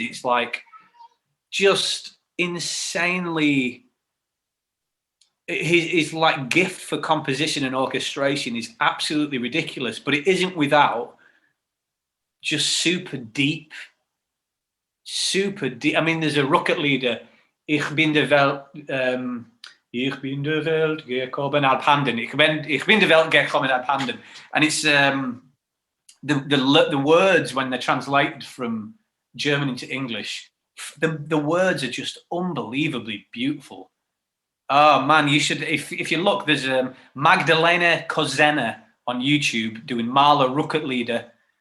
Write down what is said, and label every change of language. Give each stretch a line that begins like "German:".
English: It's like just insanely, his like gift for composition and orchestration is absolutely ridiculous, but it isn't without just super deep. I mean, there's a rocket leader.
German: Ich bin der Welt gekommen abhanden. Ich bin der Welt gekommen abhanden.
English: And it's the words, when they're translated from German into English, the words are just unbelievably beautiful. Oh man, you should, if you look, there's Magdalena Kozena on YouTube doing Mahler rocket leader.